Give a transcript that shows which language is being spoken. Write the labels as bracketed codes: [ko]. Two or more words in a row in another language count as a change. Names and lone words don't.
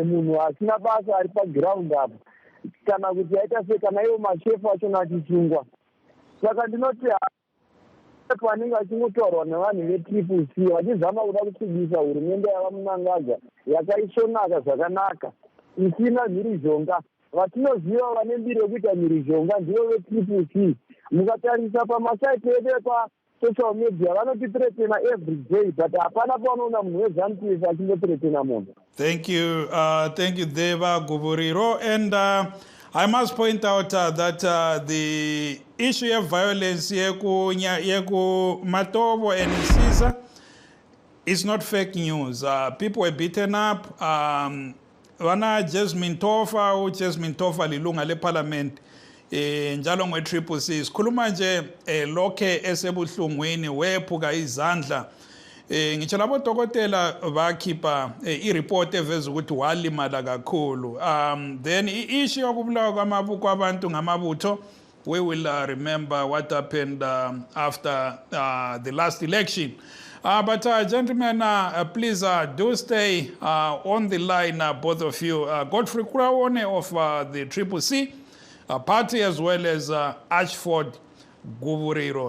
[sn] munhu asina basa ari paground apo kana kuti aita se kana iwo mashefu achona achisungwa saka ndinoti panenge achingotaurwa nevanhu vetriple C vachizama kuda kutsibisa hurumende yavamunangagwa yakaisvonaka zvakanaka isina mhirizhonga vatinoziva vane mbiri yekuita mhirizhonga ndivo vetriple C mukatarisa pamasaiti edu epasocial media vanotithreatena [en] every day [sn] but hapana paunoona munhu weZANU-PF achingotithreatena munhu. [en] Thank you Deva Guvuriro, and I must point out that the issue of violence yeku Matobo and Sisa is not fake news. People were beaten up. [nd] Wana Jasmine Tofa lilunga le parliament njalo nge-Triple C sikhuluma nje lokhe esebuhlungwini wephuka izandla ngitsho labo dokotela bakhipha i-report eveza ukuthi walimala kakhulu. Then i-issue yokubulawa kwabantu ngamabutho, [en] we will remember what happened after the last election. But gentlemen, please do stay on the line, both of you. Godfrey Kuraone of the Triple C party, as well as Ashford Guvuriro.